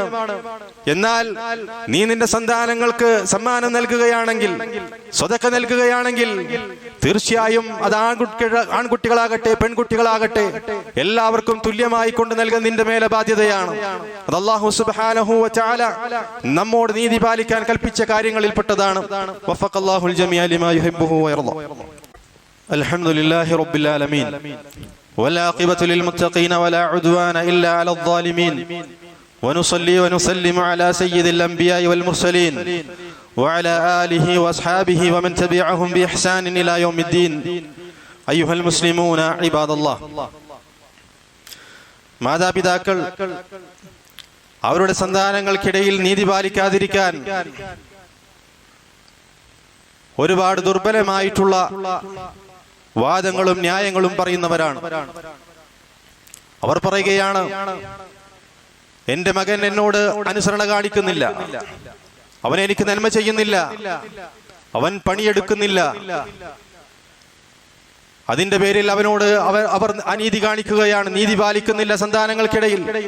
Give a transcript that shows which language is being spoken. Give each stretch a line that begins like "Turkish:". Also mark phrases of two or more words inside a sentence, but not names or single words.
Malayalam: എന്നാൽ നീ നിന്റെ സന്താനങ്ങൾക്ക് സമ്മാനം നൽകുകയാണെങ്കിൽ, സ്വതക്ക നൽകുകയാണെങ്കിൽ, തീർച്ചയായും അത് ആൺകുട്ടികളാകട്ടെ പെൺകുട്ടികളാകട്ടെ എല്ലാവർക്കും തുല്യമായി കൊണ്ട് നൽകാൻ നിന്റെ മേലെ ബാധ്യതയാണ്. അത്
Arabic: الله سبحانه وتعالى
Malayalam: നമ്മോട് നീതി പാലിക്കാൻ കൽപ്പിച്ച കാര്യങ്ങളിൽപ്പെട്ടതാണ്.
Arabic: وفق الله الجميع لما يحبه ويرضى. الحمد لله رب العالمين والعاقبة للمتقين ولا عدوان إلا على الظالمين ونصلي ونسلم على سيد الأنبياء والمرسلين وعلى آله وأصحابه ومن تبعهم بإحسان إلى يوم الدين. أيها المسلمون عباد الله.
Malayalam: മാതാപിതാക്കൾ അവരുടെ സന്താനങ്ങൾക്കിടയിൽ നീതി പാലിക്കാതിരിക്കാൻ ഒരുപാട് ദുർബലമായിട്ടുള്ള വാദങ്ങളും ന്യായങ്ങളും പറയുന്നവരാണ്. അവർ പറയുകയാണ്, എന്റെ മകൻ എന്നോട് അനുസരണ കാണിക്കുന്നില്ല, അവൻ എനിക്ക് നന്മ ചെയ്യുന്നില്ല, അവൻ പണിയെടുക്കുന്നില്ല, അതിന്റെ പേരിൽ അവനോട് അവർ അനീതി കാണിക്കുകയാണ്, നീതി പാലിക്കുന്നില്ല സന്താനങ്ങൾക്കിടയിൽ.